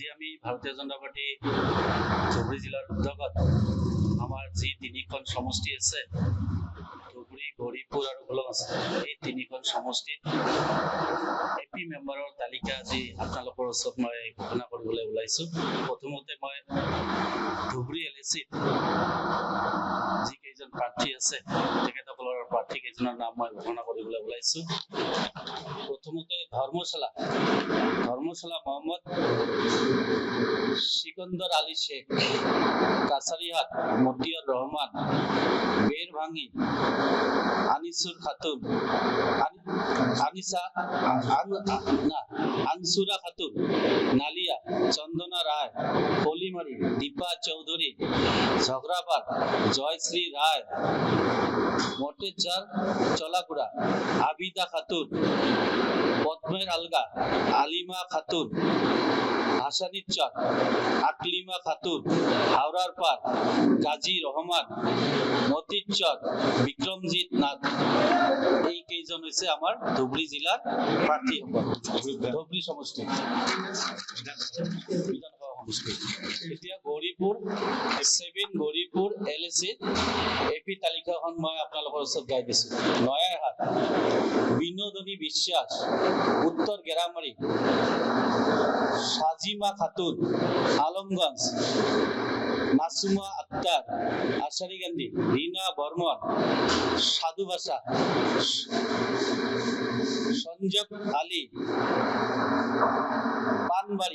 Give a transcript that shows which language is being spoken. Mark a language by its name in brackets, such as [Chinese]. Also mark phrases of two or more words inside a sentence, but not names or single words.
[Assamese] আমি ভারতীয় জনতা পার্টি ধুবুৰী জিলাৰ উদ্যোগত আমাৰ যি তিনিখন সমষ্টি আছে ধুবুৰী, গৌৰীপুৰ আৰু গোলগঞ্জ, এই তিনিখন সমষ্টিত এপি মেম্বাৰৰ তালিকা আজি আপোনালোকৰ ওচৰত মই ঘোষণা কৰিবলৈ ওলাইছো। প্ৰথমতে মই ধুবুৰী LAC যি কেইজন প্ৰাৰ্থী আছে তেখেতসকলৰ প্ৰাৰ্থী কেইজনৰ নাম মই ঘোষণা কৰিবলৈ ওলাইছো। প্ৰথমতে ধৰ্মশালা মহম্মদ সিকন্দর আলী শেখ, কাছারিহাট মতিয়ার রহমান, বেরভাঙ্গি আনিসুর খাতুন, আনসুরা খাতুন, নালিয়া চন্দনা রায়, কলিমারি দীপা চৌধুরী, ঝগড়াপাড় জয়শ্রী রায়, মটেরঝাড় চলাকুড়া আবিদা খাতুন, পদ্মের আলগা আলিমা খাতুন, হাসানিচর আকলিমা খাতুন, হাওড়ার পার গাজী রহমান, মতিরচর বিক্রমজিৎ নাথ। এই কেইজন হৈছে আমাৰ ধুবুৰী জিলাৰ প্ৰাৰ্থীসকল, ধুবুৰী সমষ্টি বিধানসভা সমষ্টি। এতিয়া গৌৰীপুৰ 7 গৌৰীপুৰ LAC এপি তালিকাখন মই আপোনালোকৰ ওচৰত গাই দিছো। নয়াৰহাট বিনোদনী বিশ্বাস, উত্তর গেরামারি সাজিমা খাতুন, আলমগঞ্জ মাসুমা আক্তার, আশারিকান্দি রিনা বর্মন, সাধুভাষা সঞ্জব আলী, পানবাড়ি